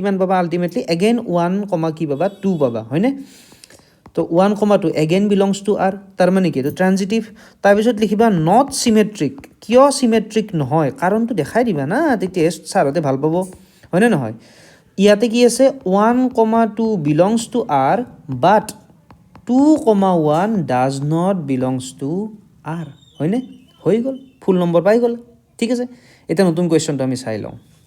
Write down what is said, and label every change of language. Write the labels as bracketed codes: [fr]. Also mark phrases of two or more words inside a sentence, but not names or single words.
[as] কিমান পাবা আল্টিমেটলি এগেইন 1, কি পাবা 2 পাবা হয়নে তো 1,2 এগেইন [en] belongs to R [as] তাৰমানে কি এইটো ট্ৰানজিটিভ তাৰপিছত লিখিবা [en] not symmetric [as] কিয় চিমেট্ৰিক নহয় কাৰণটো দেখাই দিবা না তেতিয়া ছাৰহঁতে ভাল পাব হয়নে নহয় ইয়াতে কি আছে 1,2 [en] belongs to R but 2,1 does not belongs to R [as] হয়নে হৈ গ'ল ফুল নম্বৰ পাই গ'ল ঠিক আছে এতিয়া নতুন কুৱেশ্যনটো আমি চাই লওঁ